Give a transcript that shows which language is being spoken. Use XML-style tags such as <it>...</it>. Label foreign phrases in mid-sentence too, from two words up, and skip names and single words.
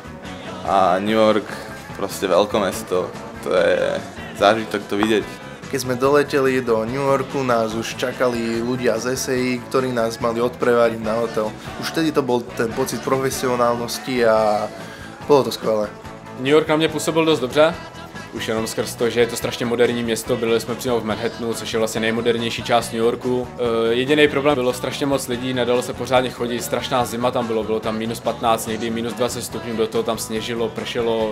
<sk>A New York, proste veľkomesto, to je zážitok to vidieť. Keď sme doleteli do New Yorku, nás už čakali ľudia z SAI, ktorí nás mali odprevadiť na hotel. Už vtedy to bol ten pocit profesionálnosti a bolo to skvelé.</sk> <cs>New York na mě působil dost dobře, už jenom skrz to, že je to strašně moderní město, byli jsme přímo v Manhattanu, což je vlastně nejmodernější část New Yorku. Jediný problém bylo strašně moc lidí, nedalo se pořádně chodit, strašná zima tam bylo tam minus 15, někdy minus 20 stupňů, do toho tam sněžilo, pršelo.</cs>